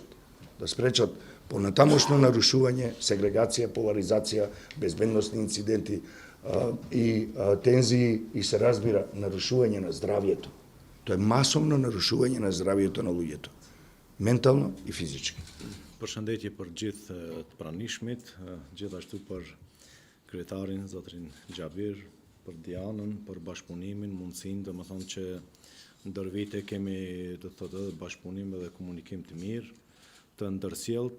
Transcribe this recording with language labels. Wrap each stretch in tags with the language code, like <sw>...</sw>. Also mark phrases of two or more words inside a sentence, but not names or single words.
<mk>Да спречат понатамошно нарушување, сегрегација, поларизација, безбедносни инциденти и тензии и се разбира нарушување на здравјето. Тоа е масовно нарушување на здравјето на луѓето, ментално и физички.</mk> <sq>Përshëndetje për gjithë të pranishmit, gjithashtu për kryetarin, zotrin Xhabir, për Dianën, për bashkëpunimin, mundësinë, domethënë që ndër vite kemi, do të thotë, bashkëpunim dhe komunikim të mirë, të ndërsjellët.</sq>